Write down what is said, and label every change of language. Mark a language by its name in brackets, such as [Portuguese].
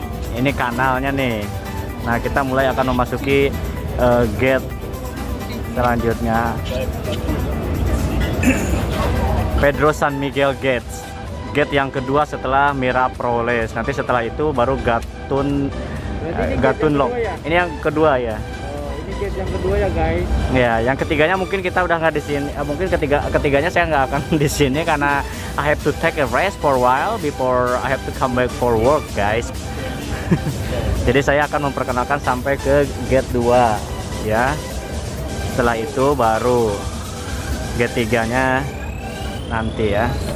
[Indonesian] Ini kanalnya nih. Nah kita mulai akan memasuki gate selanjutnya. Pedro San Miguel Gates, gate yang kedua setelah Miraflores. Nanti setelah itu baru Gatun Lock. Ya? Ini yang kedua ya. Oh, ini gate yang kedua ya guys. Ya, yang ketiganya mungkin kita udah nggak di sini. Mungkin ketiganya saya nggak akan di sini karena [English] I have to take a rest for a while before I have to come back for work, [Indonesian] guys. Jadi saya akan memperkenalkan sampai ke gate 2 ya. Setelah itu baru gate 3-nya nanti ya.